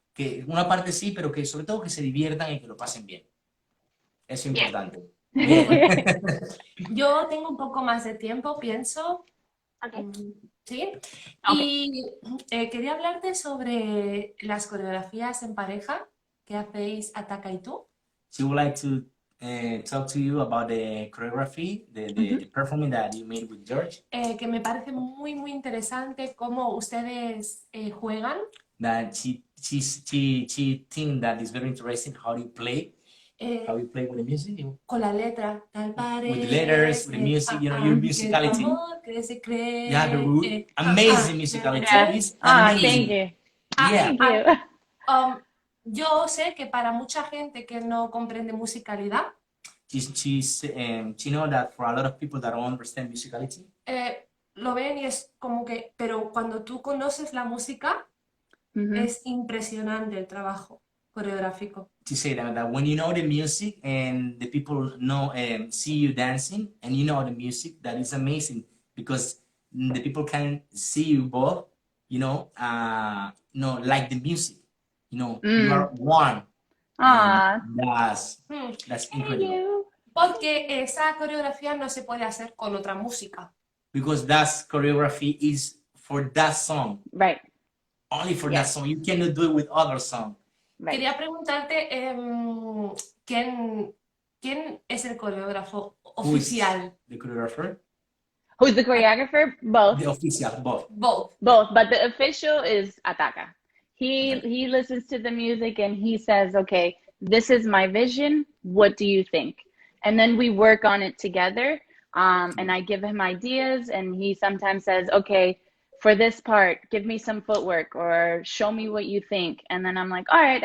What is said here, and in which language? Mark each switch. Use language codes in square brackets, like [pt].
[es] Que una parte sí, pero que sobre todo que se diviertan y que lo pasen bien. Eso es importante. Yo tengo un poco más de tiempo, pienso. ¿Sí? Y quería hablarte sobre las coreografías en pareja que hacéis Ataca y tú. [en] She would like to talk to you about the choreography, the performance that you made with George. [es] Que me parece muy, muy interesante cómo ustedes juegan. [en] That she thinks that is very interesting how you play. How you play with the music? [es] Con la letra. Tal [en] With the letters, with the music, you know, your musicality. Yeah, the root. Amazing musicality. Yeah. It's Ah, amazing. thank you. Yeah. Thank you. [es] Yo sé que para mucha gente que no comprende musicalidad, [en] She know that for a lot of people that don't understand musicality, [es] lo ven y es como que, pero cuando tú conoces la música, Mhm. es impresionante el trabajo coreográfico. [en] to say that when you know the music and the people know see you dancing and you know the music, that is amazing because the people can see you both, like the music, you are one. Aw. That's Thank incredible. you. [es] Porque esa coreografía no se puede hacer con otra música. [en] Because that choreography is for that song, Right. only for Yeah. that song. You cannot do it with other song. Right. [es] Quería preguntarte ¿quién es el coreógrafo [en] Who is [es] oficial? [en] the choreographer? Who's the choreographer? Both. The official, both. Both. Both, but the official is Ataka. He listens to the music and he says, okay, this is my vision. What do you think? And then we work on it together. And I give him ideas and he sometimes says, okay, for this part, give me some footwork or show me what you think. And then I'm like, all right.